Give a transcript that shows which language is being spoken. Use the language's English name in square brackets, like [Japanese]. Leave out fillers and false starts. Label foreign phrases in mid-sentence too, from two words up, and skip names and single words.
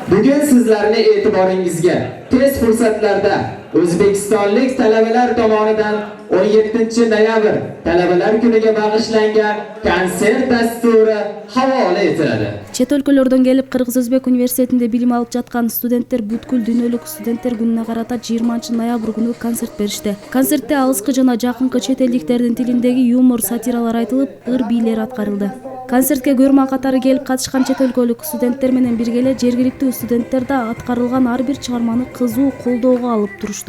[Uzbek] Bugun sizlarni e'tiboringizga tez fursatlarda O'zbekistonlik talabalar tomonidan 17 noyabr talabalar kuniga bag'ishlangan konsert dasturi havola etiladi. [Kyrgyz] Чет өлкөлөрдөн келип Кыргыз Өзбек университетинде билим алып жаткан студенттер бүткүл дүйнөлүк студенттер күнүнө карата 20 ноябрь күнү концерт беришти. Концертте алыскы жана жакынкы чет элдиктердин тилиндеги юмор, сатиралар айтылып, ыр бийлер аткарылды. Концертке көрмөн катары келип катышкан чет өлкөлүк студенттер менен бирге эле жергиликтүү студенттер да аткарылган ар бир чыгарманы кызуу колдоого алып турушту.